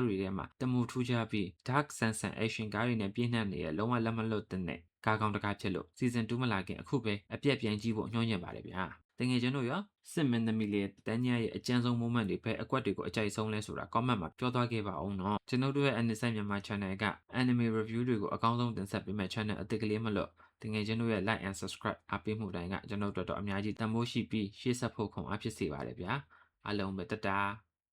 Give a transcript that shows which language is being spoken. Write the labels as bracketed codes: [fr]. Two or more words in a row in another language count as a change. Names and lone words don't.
[my] တွေထဲမှာတမူထူးခြားပြီး [en] Dark Sansan Action [my] ကားတွေနဲ့ပြည့်နှက်နေတဲ့လုံးဝလက်မလွတ်တဲ့ကားကောင်းတစ်ကားဖြစ်လို့ season 2မလာခင်အခုပဲအပြက်ပြန်ကြည့်ဖို့ညွှန်ညင်ပါတယ်ဗျာတကယ်ကျွန်တော်ရောစစ်မင်းသမီးလေးတန်းညရဲ့အကျဉ်းဆုံး moment တွေပဲအကွက်တွေကိုအကြိုက်ဆုံးလဲဆိုတာ comment မှာပြောသွားခဲ့ပါအောင်နော်ကျွန်တော်တို့ရဲ့ NSI မြန်မာ channel က [en] anime review [my] တွေကိုအကောင်းဆုံးတင်ဆက်ပေးမဲ့ channel အသစ်ကလေးမလို့တကယ်ကျွန်တော်ရဲ့ [en] like and subscribe [my] အားပေးမှုတိုင်းကကျွန်တော်တို့တော့အများကြီးတန်ဖိုးရှိပြီးရှေ့ဆက်ဖို့ခွန်အားဖြစ်စေပါတယ်ဗျာအားလုံးပဲတတာ